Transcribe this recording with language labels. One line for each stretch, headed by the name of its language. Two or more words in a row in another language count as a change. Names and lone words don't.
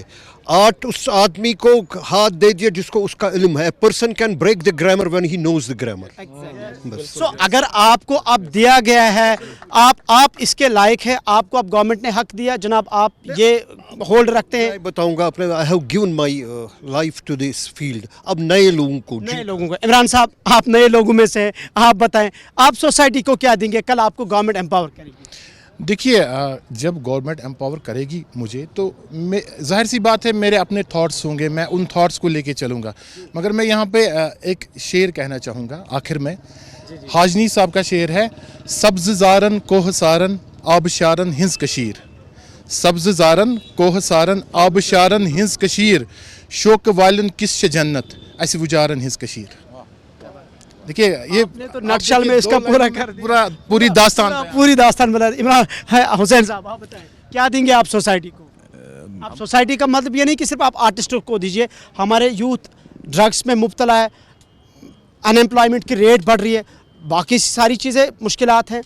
Hindi: आर्ट उस आदमी को हाथ दे दिया जिसको उसका इल्म है।
English: Person can break the grammar when he knows the grammar.
Hindi: सो अगर आपको अब दिया गया है, आप इसके लायक है, आपको अब गवर्नमेंट ने हक दिया, जनाब आप ये होल्ड रखते हैं? मैं बताऊंगा अपने,
English: I have given my life to this field.
Hindi: अब नए लोगों को, नए लोगों को, इमरान साहब आप नए लोगों में से हैं, आप बताएं आप सोसाइटी को क्या देंगे? कल आपको
English: government empower
Hindi: करेगी। देखिए, जब
English: government empower
Hindi: करेगी मुझे तो जाहिर सी बात है मेरे अपने थॉट्स होंगे, मैं उन थॉट्स को लेके चलूँगा। मगर मैं यहाँ पे एक शेर कहना चाहूँगा आखिर में। हाजनी साहब का शेर है,
Kashmiri: सब्ज़ ज़ारन कोह सारन आबशारन हिंस कशीर। सब्ज़ ज़ारन कोह सारन आबशारन हिंस कशीर, शोक वालन किस जन्नत ऐसे वुजारन हिंस कशीर।
Hindi: देखिए ये तो नटशल में इसका पूरी दास्तान बना। इमरान हुसैन साहब आप बताएं क्या देंगे आप सोसाइटी को? आप सोसाइटी का मतलब ये नहीं कि सिर्फ आप आर्टिस्टों को दीजिए। हमारे यूथ ड्रग्स में मुब्तला है, अनएम्प्लॉयमेंट की रेट बढ़ रही है, बाकी सारी चीज़ें मुश्किलात हैं।